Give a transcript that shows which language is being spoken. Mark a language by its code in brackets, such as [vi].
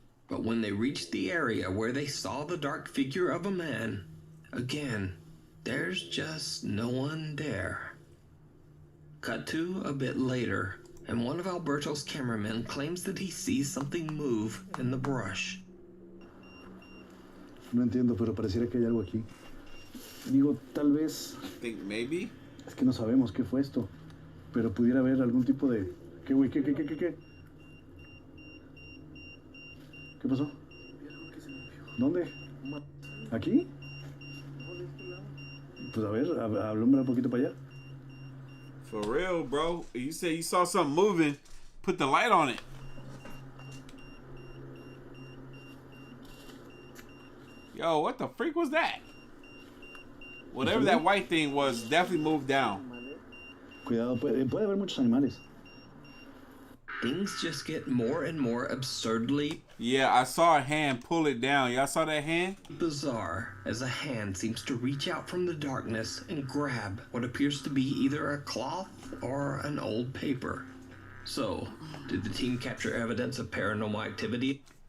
[en] But when they reached the area where they saw the dark figure of a man, again, there's just no one there. Cut to a bit later, and one of Alberto's cameramen claims that he sees something move in the brush. [es] No entiendo, pero pareciera que hay algo aquí. Digo, tal vez... [en] I think maybe? [es] Es que no sabemos qué fue esto. Pero pudiera haber algún tipo de... ¿Qué, güey? ¿Qué? ¿Qué pasó? ¿Dónde? ¿Aquí? Pues a ver, alumbra un poquito para allá. [en] For real, bro. You said you saw something moving. Put the light on it. Yo, what the freak was that? Whatever that white thing was, definitely moved down. [es] Cuidado, puede haber muchos animales. [en] things just get more and more absurdly Yeah, I saw a hand pull it down. Y'all saw that hand? bizarre as a hand seems to reach out from the darkness and grab what appears to be either a cloth or an old paper. So, did the team capture evidence of paranormal activity?